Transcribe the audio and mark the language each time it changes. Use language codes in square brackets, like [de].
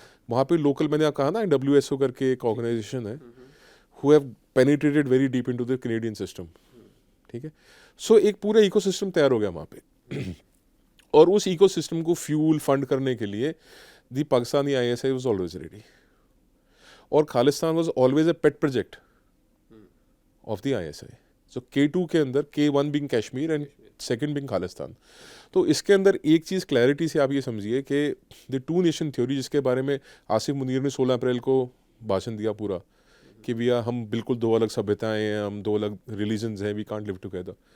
[hi] वहाँ पे लोकल, मैंने कहा ना WSO करके एक ऑर्गेनाइजेशन है, [en] who have penetrated very deep into the Canadian system। [hi] ठीक है, सो एक पूरा इकोसिस्टम तैयार हो गया वहाँ पे। और उस इकोसिस्टम को फ्यूल फंड करने के लिए [en] The Pakistani ISI was always ready। [hi] और [en] Khalistan was always a pet project of the ISI। so K2 [hi] के अंदर [en] K1 being Kashmir and second being Khalistan. [hi] तो इसके अंदर एक चीज़ क्लैरिटी से आप ये समझिए कि द 2 नेशन थ्योरी, जिसके बारे में आसिफ मुनीर ने 16 अप्रैल को भाषण दिया पूरा, कि भैया हम बिल्कुल 2 अलग सभ्यताएं हैं, हम 2 अलग रिलीजन्स हैं, [en] We can't live together.